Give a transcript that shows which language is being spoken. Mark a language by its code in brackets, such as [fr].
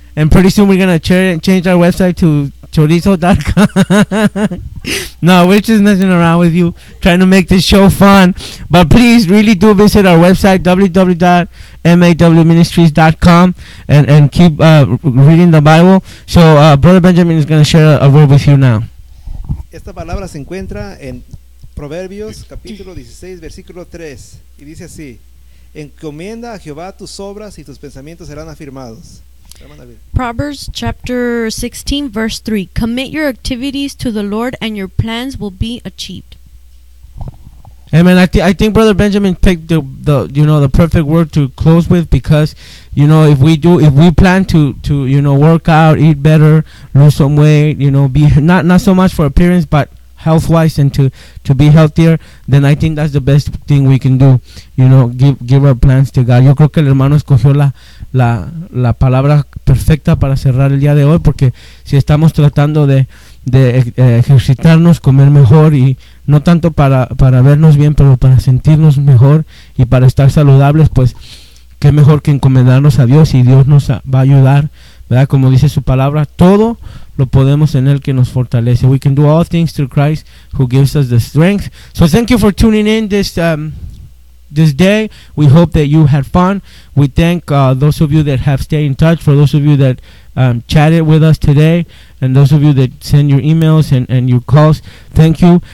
[en] And pretty soon we're going to change our website to chorizo.com. No, we're just messing around with you, trying to make this show fun. But please really do visit our website, www.mawministries.com, and keep reading the Bible. So Brother Benjamin is going to share a word with you now. [es] Esta palabra se encuentra en Proverbios, capítulo 16, versículo 3. Y dice así: encomienda a Jehová tus obras y tus pensamientos serán afirmados. [en] Proverbs chapter 16, verse 3. Commit your activities to the Lord and your plans will be achieved. Amen. I think Brother Benjamin picked the perfect word to close with, because, you know, if we plan to work out, eat better, lose some weight, you know, be not so much for appearance, but health-wise, and to be healthier, then I think that's the best thing we can do. You know, give our plans to God. [es] Yo creo que el hermano escogió la palabra perfecta para cerrar el día de hoy, porque si estamos tratando de ejercitarnos, comer mejor, y no tanto para vernos bien, pero para sentirnos mejor y para estar saludables, pues qué mejor que encomendarnos a Dios, y Dios nos va a ayudar, ¿verdad? Como dice su palabra, todo lo podemos en el que nos fortalece. [en] We can do all things through Christ who gives us the strength. So thank you for tuning in this day. We hope that you had fun. We thank those of you that have stayed in touch, for those of you that chatted with us today, and those of you that send your emails and your calls. Thank you.